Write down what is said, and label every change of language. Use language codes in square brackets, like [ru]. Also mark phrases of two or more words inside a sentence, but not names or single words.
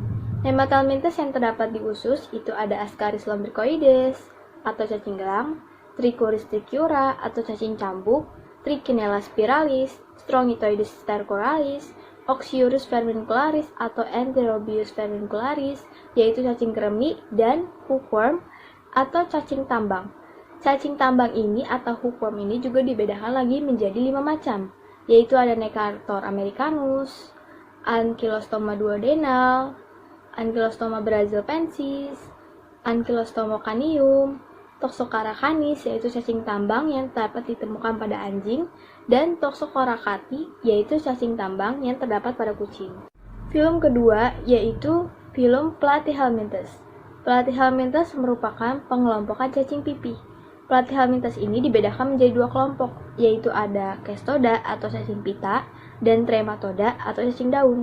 [id] Nemathelminthes yang terdapat di usus itu ada Ascaris lumbricoides atau cacing gelang, Trichuris trichiura atau cacing cambuk, Trichinella spiralis, Strongytoides stercoralis, Oxyurus vermincularis atau Enterobius vermincularis, yaitu cacing kremi, dan hookworm atau cacing tambang. Cacing tambang ini atau hookworm ini juga dibedakan lagi menjadi 5 macam, yaitu ada Necator americanus, Ankylostoma duodenal, Ankylostoma brazilpensis, Ankylostoma canium, Toxocara canis yaitu cacing tambang yang dapat ditemukan pada anjing, dan Toxocara cati yaitu cacing tambang yang terdapat pada kucing. Filum kedua yaitu filum Platyhelminthes. Platyhelminthes merupakan pengelompokan cacing pipih. Platyhelminthes ini dibedakan menjadi 2 kelompok, yaitu ada Cestoda atau cacing pita dan Trematoda atau cacing daun.